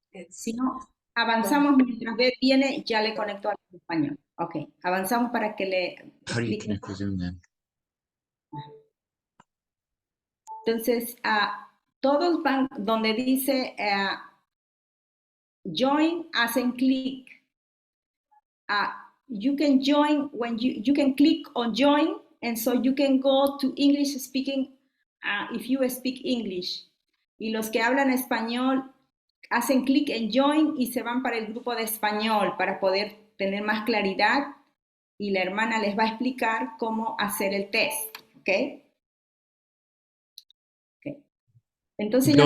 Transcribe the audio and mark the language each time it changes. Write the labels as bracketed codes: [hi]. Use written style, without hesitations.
[es] Si no, avanzamos mientras Beth viene, ya le conecto al español. Ok, avanzamos para que le [en] How do you [es] explique. [en] connect with Zoom then? [es] Entonces, todos van donde dice join, hacen clic. [en] You can join when you can click on join, and so you can go to English speaking if you speak English. [es] Y los que hablan español hacen clic en join y se van para el grupo de español para poder tener más claridad, y la hermana les va a explicar cómo hacer el test, ¿ok? Entonces ya